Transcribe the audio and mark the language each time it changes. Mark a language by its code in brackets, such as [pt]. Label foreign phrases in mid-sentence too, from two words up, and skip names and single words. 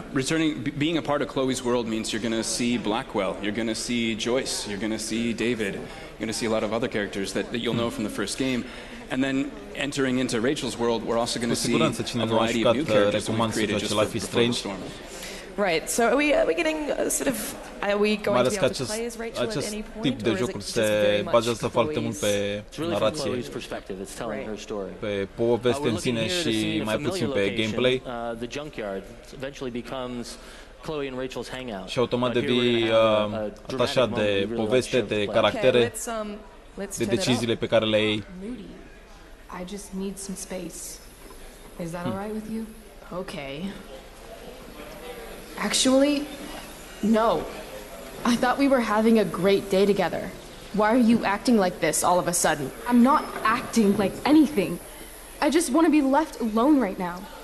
[en] Being a part of Chloe's world means you're going to see Blackwell, you're going to see Joyce, you're going to see David, you're going to see a lot of other characters that you'll know from the first game. And then entering into Rachel's world, we're also going to see a variety of new characters that we've created just for Before the Storm. Right, so are we getting sort of, are we going to be able to play as Rachel at any point? [ro] Tip de jocuri se bazează foarte mult pe narație, pe poveste în sine și mai puțin pe gameplay. Și automat devii atașat de poveste, de caractere, de deciziile pe care le iei. [en] I just need some space. Is that all right with you? Okay. Actually, no. I thought we were having a great day together. Why are you acting like this all of a sudden? I'm not acting like anything. I just want to be left alone right now.